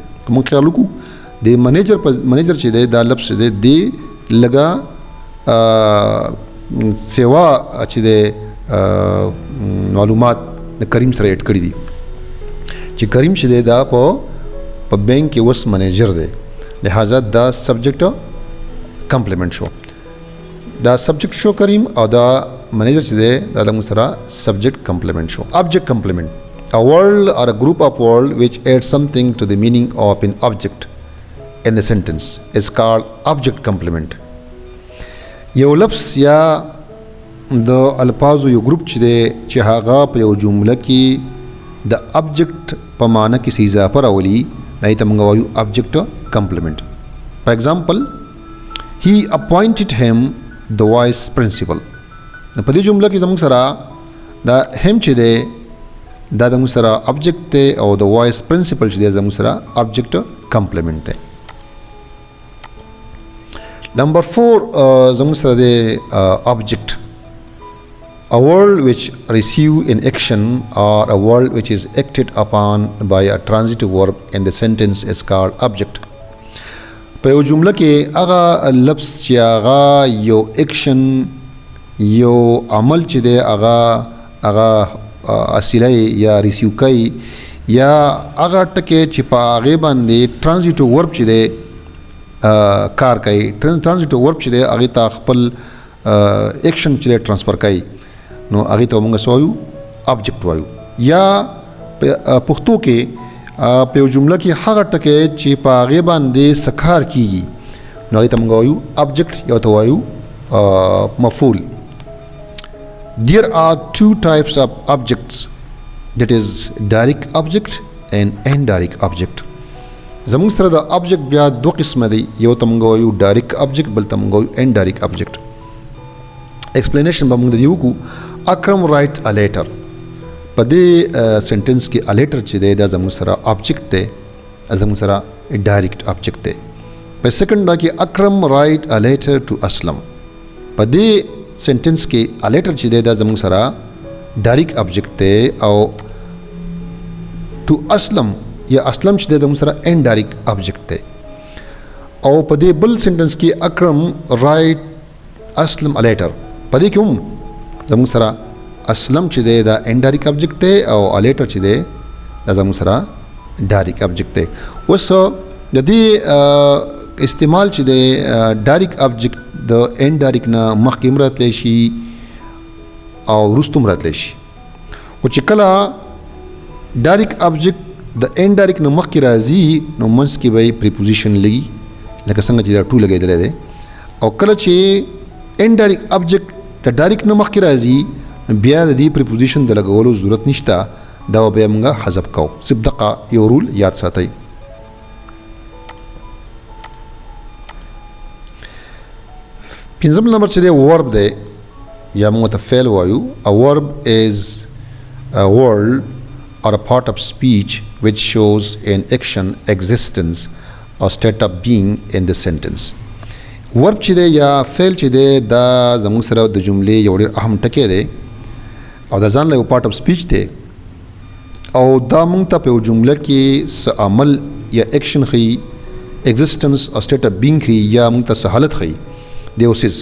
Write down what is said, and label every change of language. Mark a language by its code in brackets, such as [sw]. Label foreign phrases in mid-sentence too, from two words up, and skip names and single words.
[ps] که موږ خیال وکړو د منیجر چې دی دا لفظ دی دی لږه سیوا چې دی معلومات د کریم سره اډ کړي دي چې کریم چې دی دا په بینک کې اوس منیجر دی، لہذا دا [en] subject complement [ps] شو. دا سبجیکټ شو کریم او دا منیجر چې دی دا زموږ سره [en] subject complement [ps] شو. [en] object complement. A word or a group of words which add something to the meaning of an object in the sentence is called object complement. [ps] یو لفظ یا د الفاظو یو ګروپ چې دی چې هغه په یو جمله کې د ابجیکټ په معنی کې څه اضافه راولي هغې ته موږ وایو [en] object complement. for example he appointed him the vice principal. [ps] نو په دې جمله کې زموږ سره دا هم چې دی دا زموږ سره ابجیکټ دی او د [en] vice principal [ps] چې دی زموږ سره [en] object complement [ps] دی. نمبر 4 زموږ سره دی ابجیکټ. [en] A word which receive an action or a word which is acted upon by a transitive verb in the sentence is called object. [ps] په یو جمله کې هغه لفظ چې هغه یو اکشن یو عمل چې دی هغه اصیله یا ریسیو کوي یا هغه ټکی چې په هغې باندې [en] transitive verb [ps] چې دی کار کوي [en] transitive verb [ps] چې دی هغې ته خپل اکشن چې دی ټرانسفر کوي نو هغې ته موږ څه وایو ابجیکټ وایو. یا پښتو کې په یو جمله کې هغه ټکی چې په هغې باندې څه کار کیږي نو هغې ته موږ وایو ابجیکټ یا ته وایو مفعول. [en] There are two types of objects, that is direct object and indirect object. [ps] زموږ سره د object بیا دو قسمه دی یو ته موږ وایو [en] direct object [ps] بل ته موږ وایو [en] indirect object. [ps] explanation به موږ د دې وکړو. اکرم [en] write a letter. [ps] په دې سنټنس کې [en] a letter [ps] چې دی دا زموږ سره object دی زموږ سره [en] direct object [ps] دی. په سیکنډ دا کې اکرم [en] write a letter to [ps] اسلم. په دې سنټنس کې [en] a letter [ps] چې دی دا زموږ سره [en] direct object [ps] دی او to اسلم یا اسلم چې دی زموږ سره [en] indirect object [ps] دی. او په دې بل سنټنس کې اکرم [en] write اسلم a letter [ps] په دې کې هم زموږ سره اسلم چې دی دا [en] indirect object [ps] دی او [en] a letter [ps] چې دی دا زموږ سره [en] direct object [ps] دی. اوس د دې استعمال چې دی [en] direct object [ps] د indirect نه مخکې هم راتلی شي او وروسته هم راتلی شي. خو چې کله [en] direct object [ps] د indirect نه مخکې راځي نو منځ کې به یې preposition لګي لکه څنګه چې دا ټو لګېدلی دی. او کله چې [en] indirect object [ps] د direct نه مخکې راځي بیا د دې preposition د لګولو ضرورت نشته دا به یې موږ حذف کوو. صرف دقه یو رول یاد ساتئ. پنځم نمبر چې دی ورب دی یا موږ ته فعل وایو. [en] A verb is a word or a part of speech which shows an action, existence or state of being in the sentence. [ps] ورب چې دی یا فعل چې دی دا زموږ سره د جملې یو ډېر اهم ټکی دی او دا ځان له یو [en] part of speech [ps] دی او دا موږ ته په یو جمله کې څه عمل یا ایکشن ښیي ایگزسټنس او [en] state of being [ps] ښیي یا موږ ته څه حالت ښیي د یو څیز.